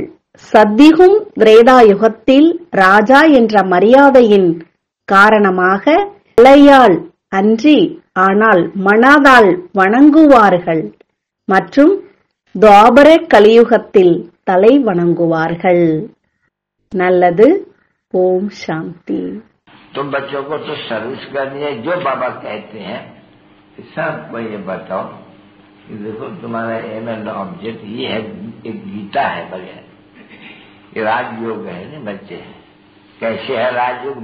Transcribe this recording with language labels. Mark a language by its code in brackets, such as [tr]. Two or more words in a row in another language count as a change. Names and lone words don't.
[ta] சத்தியுகம் திரேதாயுகத்தில் ராஜா என்ற மரியாதையின் காரணமாக தலையால் அன்றி ஆனால் மனதால் வணங்குவார்கள். மற்றும் துவாபர கலியுகத்தில் தலை வணங்குவார்கள். நல்லது. [hi] ओम शांति। तो बच्चों को तो सर्विस करनी है, जो बाबा कहते हैं सबको ये बताओ कि देखो तुम्हारा [en] aim and object [hi] ये है, एक गीता है बगैर, ये राजयोग है ना बच्चे। कैसे है राजयोग?